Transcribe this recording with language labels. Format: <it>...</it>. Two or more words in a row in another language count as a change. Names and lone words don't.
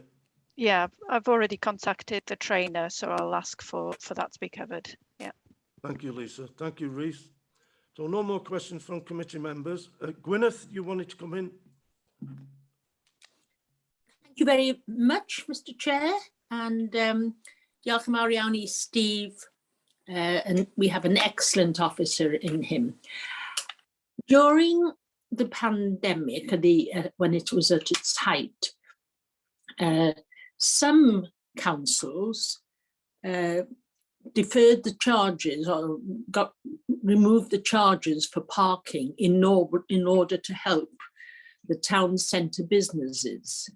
<en>Yeah, I've already contacted the trainer, so I'll ask for that to be covered. Yeah. Thank you, Lisa. Thank you, Reese. So no more questions from committee members. Gwyneth, you wanted to come in? Thank you very much, Mr. Chair, and</en> <cy>diolch yn fawr iawn I</cy> <en>Steve, and we have an excellent officer in him. During the pandemic, when it was at its height, some councils deferred the charges or removed the charges for parking in order to help the town centre businesses.</en>